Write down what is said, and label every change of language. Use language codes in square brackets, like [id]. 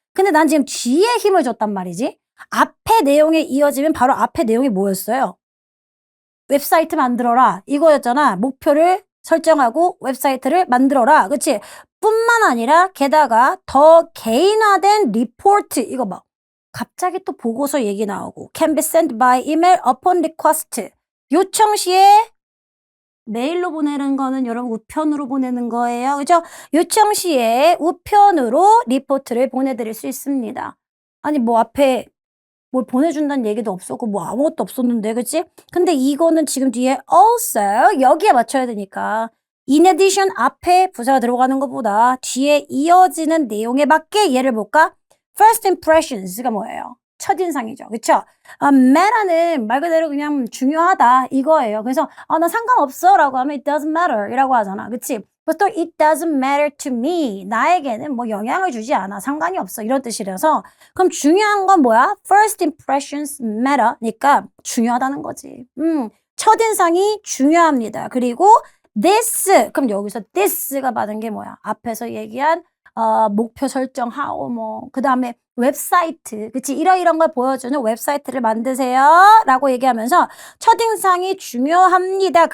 [ko] 근데 난 지금 뒤에 힘을 줬단 말이지. 앞의 내용에 이어지면 바로 앞의 내용이 뭐였어요? 웹사이트 만들어라. 이거였잖아. 목표를 설정하고 웹사이트를 만들어라. 그치? 뿐만 아니라 게다가 더 개인화된 리포트. 이거 봐. 갑자기 또 보고서 얘기 나오고 [en] can be sent by email upon request. [ko] 요청 시에 메일로 보내는 거는 여러분 우편으로 보내는 거예요. 그죠? 요청 시에 우편으로 리포트를 보내드릴 수 있습니다. 아니 뭐 앞에 뭘 보내준다는 얘기도 없었고 뭐 아무것도 없었는데 그치? 근데 이거는 지금 뒤에 also 여기에 맞춰야 되니까 [en] in addition [ko] 앞에 부사가 들어가는 것보다 뒤에 이어지는 내용에 맞게 예를 볼까? [en] first impressions [ko] 가 뭐예요? 첫인상이죠. 그쵸? matter는 말 그대로 그냥 중요하다 이거예요. 그래서 나 상관없어 라고 하면 [en] it doesn't matter [ko] 이라고 하잖아. 그치? [en] 보통 it doesn't matter to me. [ko] 나에게는 뭐 영향을 주지 않아. 상관이 없어. 이런 뜻이라서 그럼 중요한 건 뭐야? [en] first impressions matter니까 [ko] 중요하다는 거지. 첫인상이 중요합니다. 그리고 this 그럼 여기서 this가 받은 게 뭐야? 앞에서 얘기한 목표 설정하고 뭐 그 다음에 웹사이트 그치 이런 걸 보여주는 웹사이트를 만드세요 라고 얘기하면서 첫인상이 중요합니다.